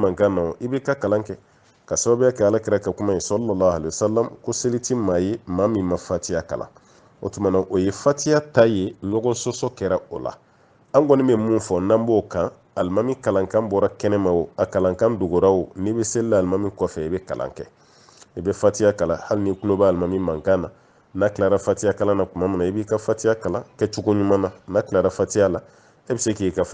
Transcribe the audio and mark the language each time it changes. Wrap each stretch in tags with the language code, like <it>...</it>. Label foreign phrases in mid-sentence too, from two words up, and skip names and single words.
<bm>mankan na o i bɛ ka kalan kɛ ka sababuya kɛ alakira ka kuma ye</bm> <ar>صلى الله عليه وسلم</ar> <bm>ko seli ti maa ye maa min ma fatiya kalan o tuma na o ye fatiya ta ye ɲɔgɔn sɔsɔ kɛra o la an kɔni bɛ mun fɔ n'an b'o kan alimami kalankan bɔra kɛnɛma o a kalankan dogora o n'i bɛ seli la alimami kɔfɛ i bɛ kalan kɛ i bɛ fatiya kalan hali ni tulo bɛ alimami mankan na n'a tilara fatiya kalan na tuma min na i b'i ka fatiya kalan kɛcogo ɲuman na n'a tilara fatiya la e bɛ se k'i ka</bm>